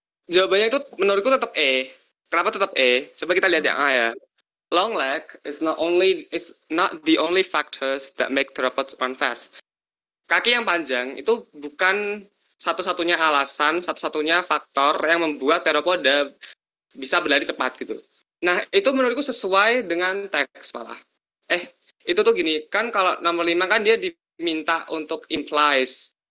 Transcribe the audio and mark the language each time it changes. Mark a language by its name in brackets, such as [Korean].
[Indonesian] Jawabannya itu menurutku tetap E. Kenapa tetap E? Coba kita lihat yang A ya. [English] Long leg is not the only factors that make theropods run fast. [Indonesian] Kaki yang panjang itu bukan satu-satunya alasan, satu-satunya faktor yang membuat theropoda bisa berlari cepat gitu. Nah, itu menurutku sesuai dengan teks malah. Itu tuh gini, kan kalau nomor 5 kan dia diminta untuk implies.